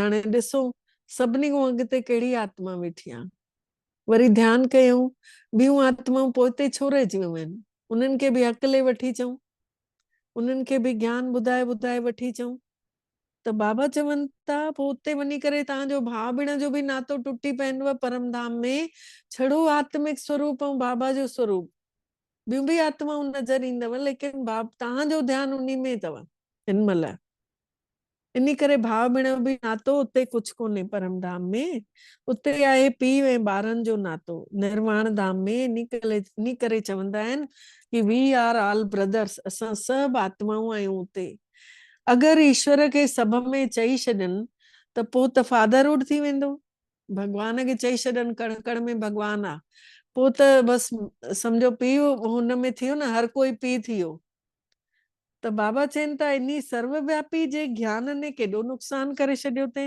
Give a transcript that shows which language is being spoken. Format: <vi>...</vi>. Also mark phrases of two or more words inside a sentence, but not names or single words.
<sd>हाणे ॾिसो सभिनी खां अॻिते कहिड़ी आत्मा वेठी आहे। वरी ध्यानु कयूं ॿियूं आत्माऊं पोइते छो रहिजी वियूं आहिनि, उन्हनि खे बि अकेले वठी अचूं, उन्हनि खे बि ज्ञान ॿुधाए ॿुधाए वठी अचूं। त बाबा चवनि था पोइ उते वञी करे तव्हांजो भाउ भेण जो बि नातो टुटी पवंदव परम धाम में। छड़ो आत्मिक स्वरूप ऐं बाबा जो स्वरूप, ॿियूं बि आत्माऊं नज़र ईंदव, लेकिन तव्हांजो ध्यानु उन्ही में अथव हिन महिल। इन करे भाउ भेण बि नातो उते कुझु कोन्हे परम धाम में। उते आहे पीउ ऐं ॿारनि जो नातो निर्वाण धाम में। इन करे चवंदा आहिनि कि</sd> <en>we are all brothers,</en> <sd>असां सभु आत्माऊं आहियूं उते। अगरि ईश्वर खे सभ में चई छॾनि त पोइ त फादरहुड थी वेंदो। भॻवान खे चई छॾनि कण कण में भॻवान आहे, पोइ त बसि सम्झो पीउ हुन में थियो न, हर कोई पीउ थी वियो। त बाबा चवनि था इन्ही सर्वव्यापी जे ज्ञान ने केॾो नुक़सान करे छॾियो अथई।</sd>